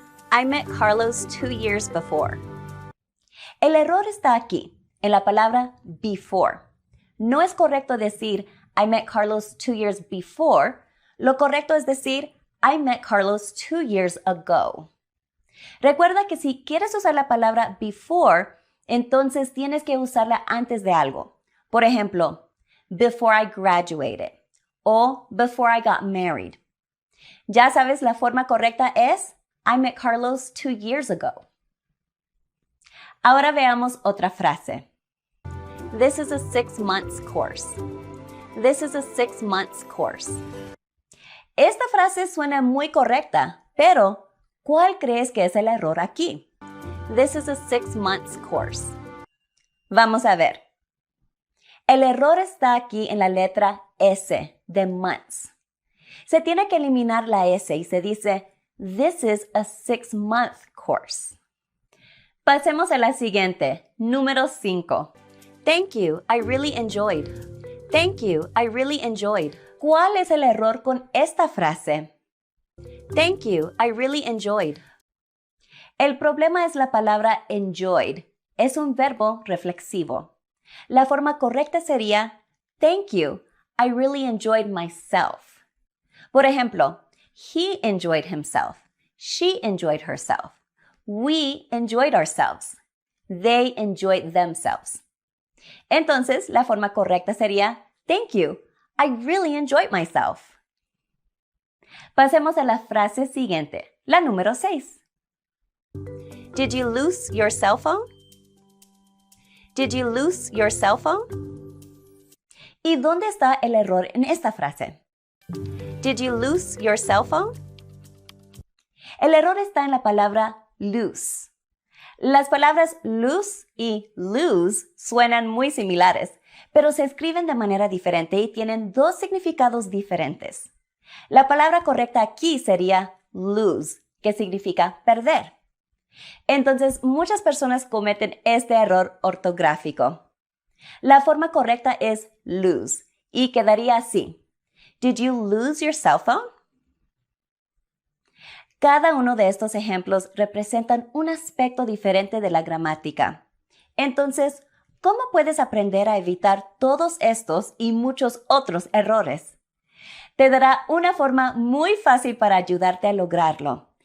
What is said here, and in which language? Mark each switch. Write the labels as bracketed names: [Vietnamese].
[English] I met Carlos 2 years before. [Spanish] El error está aquí, en la palabra before. No es correcto decir [English] I met Carlos 2 years before. [Spanish] Lo correcto es decir [English] I met Carlos 2 years ago. [Spanish] Recuerda que si quieres usar la palabra before, entonces tienes que usarla antes de algo. Por ejemplo, [English] before I graduated o before I got married. [Spanish] Ya sabes, la forma correcta es [English] I met Carlos 2 years ago. [Spanish] Ahora veamos otra frase. [English] This is a 6 months course. This is a 6 months course. [Spanish] Esta frase suena muy correcta, pero ¿cuál crees que es el error aquí? [English] This is a 6 months course. [Spanish] Vamos a ver. El error está aquí en la letra S de months. Se tiene que eliminar la S y se dice [English] This is a 6-month course. [Spanish] Pasemos a la siguiente, número 5. [English] Thank you, I really enjoyed. Thank you, I really enjoyed. [Spanish] ¿Cuál es el error con esta frase? [English] Thank you, I really enjoyed. [Spanish] El problema es la palabra enjoyed. Es un verbo reflexivo. La forma correcta sería, [English] thank you, I really enjoyed myself. [Spanish] Por ejemplo, [English] he enjoyed himself. She enjoyed herself. We enjoyed ourselves. They enjoyed themselves. [Spanish] Entonces, la forma correcta sería, [English] thank you, I really enjoyed myself. [Spanish] Pasemos a la frase siguiente, la número 6. [English] Did you lose your cell phone? Did you lose your cell phone? [Spanish] ¿Y dónde está el error en esta frase? [English] Did you lose your cell phone? [Spanish] El error está en la palabra lose. Las palabras lose y lose suenan muy similares, pero se escriben de manera diferente y tienen dos significados diferentes. La palabra correcta aquí sería lose, que significa perder. Entonces, muchas personas cometen este error ortográfico. La forma correcta es lose y quedaría así. [English] Did you lose your cell phone? [Spanish] Cada uno de estos ejemplos representan un aspecto diferente de la gramática. Entonces, ¿cómo puedes aprender a evitar todos estos y muchos otros errores? Te dará una forma muy fácil para ayudarte a lograrlo.